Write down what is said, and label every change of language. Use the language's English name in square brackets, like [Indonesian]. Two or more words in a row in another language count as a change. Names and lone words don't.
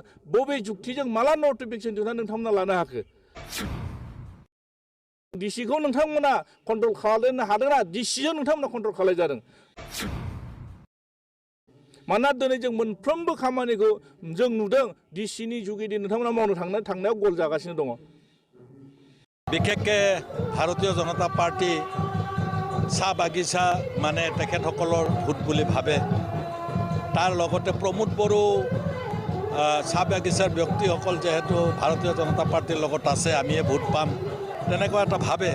[Bodo] बबे जुक्तिजों माला नटिफिकेसन दिहुननानै नोंथांमोना लानो हाखो? डिसिखौ नोंथांमोना कन्ट्रल खालामनो हादोंना डिसिजों नोंथांमोना कन्ट्रल खालामजादों? मानोना दिनै जों मोनफ्रोमबो खामानिखौ जों नुदों डिसिनि जुगिदि नोंथांमोना मावनो थांनायाव गल जागासिनो दङ। [Assamese] বিশেষকৈ ভাৰতীয় জনতা পাৰ্টি চাহ বাগিচা মানে তেখেতসকলৰ ভোট বুলি ভাবে। তাৰ লগতে প্ৰমোদ বড়ো চাহ বাগিচাৰ ব্যক্তিসকল যেহেতু ভাৰতীয় জনতা পাৰ্টিৰ লগত আছে, আমিয়ে ভোট পাম তেনেকুৱা এটা ভাবে।